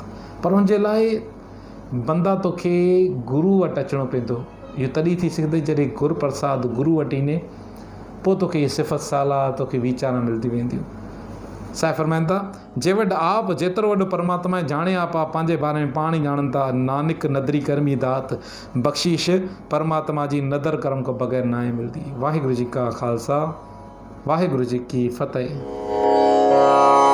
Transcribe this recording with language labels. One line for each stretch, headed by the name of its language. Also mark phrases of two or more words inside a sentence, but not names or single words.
Sindhi: पर हुनजे लाइ बंदा तोखे गुरू वटि अचिणो पवंदो। इहो तॾहिं थी सघंदो जॾहिं गुर प्रसाद गुरू वटि ईंदे, पोइ तोखे इहे सिफ़त साला, तोखे वीचार मिलंदी वेंदियूं। साईं फरमाइनि था, जे वटि आप जेतिरो वॾो परमात्मा जाणे आप पंहिंजे बारे में पाण ई ॼाणनि था।
Punjabi: ਨਾਨਕ ਨਦਰੀ ਕਰਮੀ ਦਾਤ,
Sindhi: बख़्शिश परमात्मा जी नदर करम खां बग़ैर न आहे मिलंदी।
Punjabi: ਵਾਹਿਗੁਰੂ ਜੀ ਕਾ ਖ਼ਾਲਸਾ, ਵਾਹਿਗੁਰੂ ਜੀ ਕੀ ਫ਼ਤਿਹ।